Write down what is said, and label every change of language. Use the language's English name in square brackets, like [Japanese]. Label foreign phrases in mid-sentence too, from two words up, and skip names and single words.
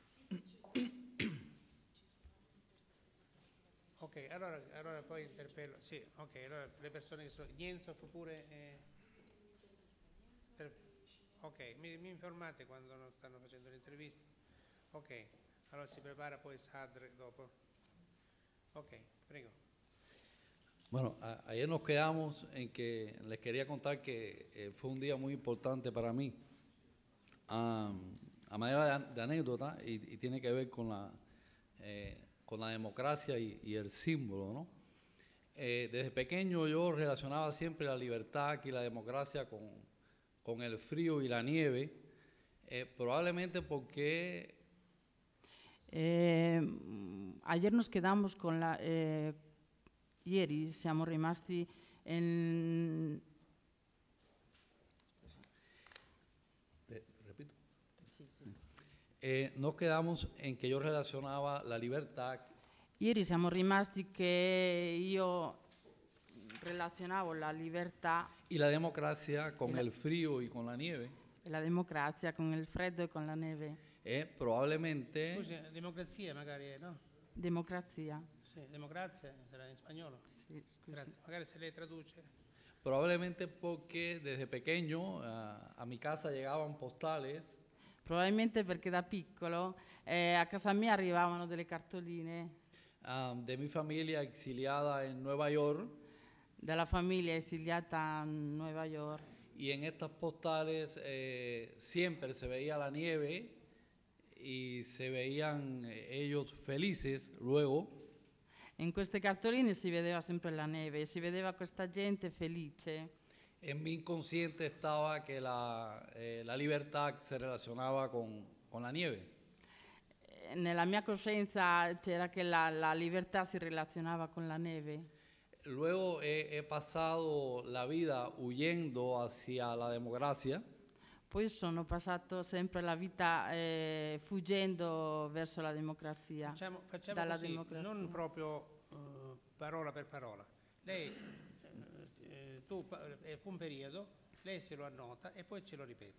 [Italian] Ok, allora poi interpello. Sì, ok, allora le persone che sono. Nienzo pure. Ok, mi informate quando non stanno facendo l'intervista. Ok, allora si prepara poi Sadr dopo. Ok, prego. [Spanish] Bueno, ayer nos quedamos en que les quería contar que fue un día muy importante para mí, a manera de anécdota, y tiene que ver con la democracia y el símbolo, ¿no? Desde pequeño yo relacionaba siempre la libertad y la democracia con el frío y la nieve, probablemente porque... ayer nos quedamos con la... [Italian] ieri siamo rimasti [Spanish] repito. Sí. Nos quedamos en que yo relacionaba la libertad. [Italian] Ieri siamo rimasti che io relazionavo la libertà [Spanish] y la democracia con el frío y con la nieve. [Italian] E la democrazia con il freddo e con la neve. [Spanish] Probablemente... [Italian] Scusi, democrazia magari, no? Democrazia. Sì, democrazia sarà in spagnolo. Sì, scusi. Grazie, magari se lei traduce. [Spanish] Probablemente porque desde pequeño a mi casa llegaban postales. [Italian] Probabilmente perché da piccolo a casa mia arrivavano delle cartoline. [Spanish] De mi familia exiliada en Nueva York. [Italian] Della famiglia esiliata a Nueva York. [Spanish] Y en estas postales siempre se veía la nieve y se veían ellos felices luego. [Italian] In queste cartoline si vedeva sempre la neve, si vedeva questa gente felice. [Spanish] En mi inconsciente estaba que la libertad se relacionaba con la nieve. [Italian] Nella mia coscienza c'era che la libertà si relazionava con la neve. [Spanish] Luego he pasado la vida huyendo hacia la democracia. [Italian] Poi sono passato sempre la vita fuggendo verso la democrazia. Facciamo dalla così, democrazia. non proprio parola per parola. Lei, tu un periodo, lei se lo annota e poi ce lo ripete.